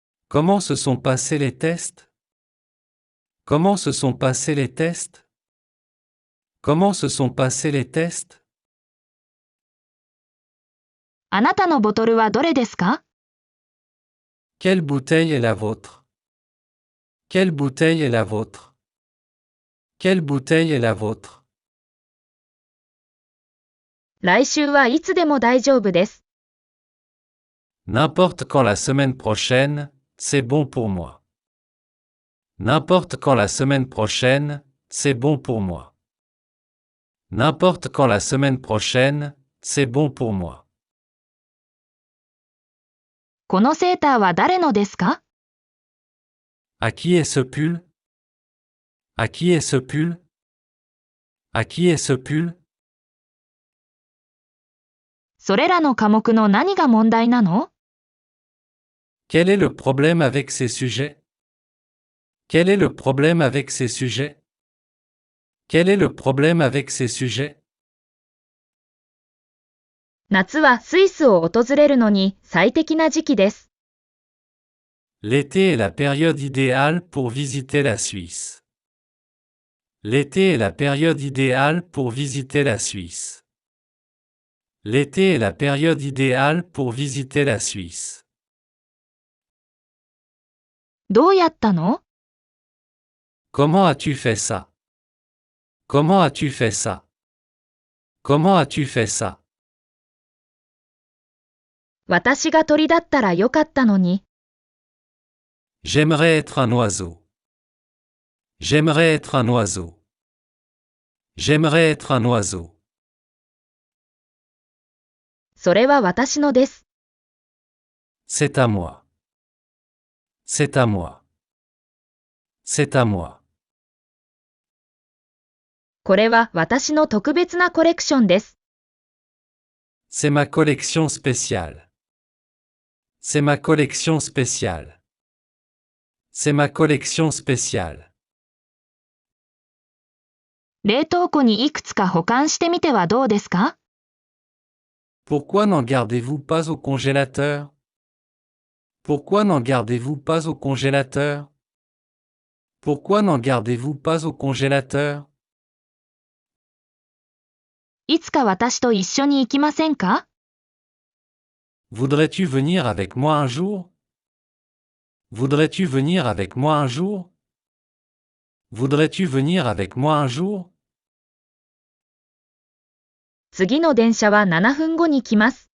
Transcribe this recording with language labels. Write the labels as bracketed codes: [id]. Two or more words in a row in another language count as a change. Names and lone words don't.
[fr] Comment se sont passés les tests? Comment se sont passés les tests? Comment se sont passés les tests? [ja] あなたのボトルはどれですか？ [fr] Quelle bouteille est la vôtre? Quelle bouteille est la vôtre? Quelle bouteille est la vôtre? [ja] 来週はいつでも大丈夫です。 [fr] N'importe quand la semaine prochaine, c'est bon pour moi. N'importe quand la semaine prochaine, c'est bon pour moi. N'importe quand la semaine prochaine, c'est bon pour moi. [ja] このセーターは誰のですか？ [fr] À qui est ce pull? À qui est ce pull? À qui est ce pull? [ja] それらの科目の何が問題なの？ [fr] Quel est le problème avec ces sujets? Quel est le problème avec ces sujets? Quel est le problème avec ces sujets? [ja] 夏はスイスを訪れるのに最適な時期です。 [fr] L'été est la période idéale pour visiter la Suisse. L'été est la période idéale pour visiter la Suisse. L'été est la période idéale pour visiter la Suisse. [ja] どうやったの？ [fr] Comment as-tu fait ça? Comment as-tu fait ça? Comment as-tu fait ça? [ja] 私が鳥だったらよかったのに。 [fr] J'aimerais être un oiseau. J'aimerais être un oiseau. J'aimerais être un oiseau. [ja] それは私のです。 [fr] C'est à moi. C'est à moi. C'est à moi. [ja] これは私の特別なコレクションです。 [fr] C'est ma collection spéciale. C'est ma collection spéciale. C'est ma collection spéciale. [ja] 冷凍庫にいくつか保管してみてはどうですか？ [fr] Pourquoi n'en gardez-vous pas au congélateur? Pourquoi n'en gardez-vous pas au congélateur? Pourquoi n'en gardez-vous pas au congélateur? [ja] いつか私と一緒に行きませんか？ [fr] Voudrais-tu venir avec moi un jour? Voudrais-tu venir avec moi un jour? Voudrais-tu venir avec moi un jour? [ja] 次の電車は7分後に来ます。